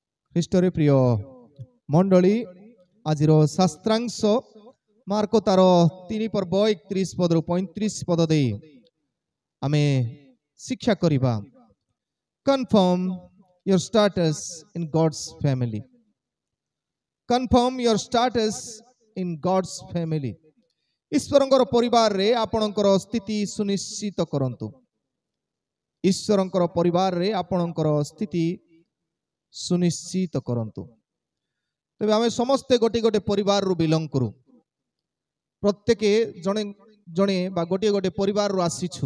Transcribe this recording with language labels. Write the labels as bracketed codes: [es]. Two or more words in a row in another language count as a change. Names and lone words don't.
[or] ଖ୍ରୀଷ୍ଟରେ ପ୍ରିୟ ମଣ୍ଡଳୀ ଆଜିର ଶାସ୍ତ୍ରାଂଶ ମାର୍କ ତାର 3 ପର୍ବ 31 ପଦରୁ 35 ପଦ ଦେଇ ଆମେ ଶିକ୍ଷା କରିବା। [en] Confirm your status in God's family. Confirm your status in God's family. [or] ଈଶ୍ୱରଙ୍କର ପରିବାରରେ ଆପଣଙ୍କର ସ୍ଥିତି ସୁନିଶ୍ଚିତ କରନ୍ତୁ। ଈଶ୍ୱରଙ୍କର ପରିବାରରେ ଆପଣଙ୍କର ସ୍ଥିତି ସୁନିଶ୍ଚିତ କରନ୍ତୁ। ତେବେ ଆମେ ସମସ୍ତେ ଗୋटे ଗୋटे ପରିବାରରୁ ବିଲଙ୍ଗ କରୁ। ପ୍ରତ୍ୟେକ ଜଣେ ଜଣେ ବା ଗୋଟିଏ ଗୋଟିଏ ପରିବାରରୁ ଆସିଛୁ।